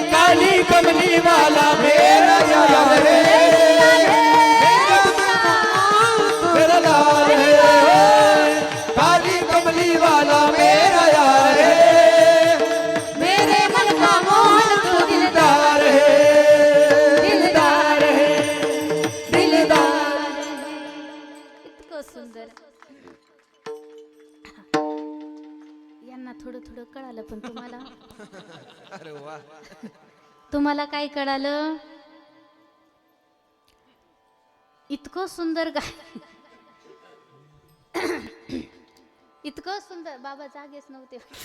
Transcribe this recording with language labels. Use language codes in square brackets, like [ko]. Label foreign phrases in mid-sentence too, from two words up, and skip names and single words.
[hi] काली कमली वाला मेरा यार है, मेरा लाल है. काली कमली वाला मेरा यार है, मेरे मन का मोहन तू दिलदार है, दिलदार है, दिलदार. [mr] इतकं सुंदर. यांना थोडं थोडं कळालं, पण तुम्हाला अरे वा. तुम्हाला काय कळालं? इतकं सुंदर गाय, इतकं सुंदर, बाबा जागेच नव्हते.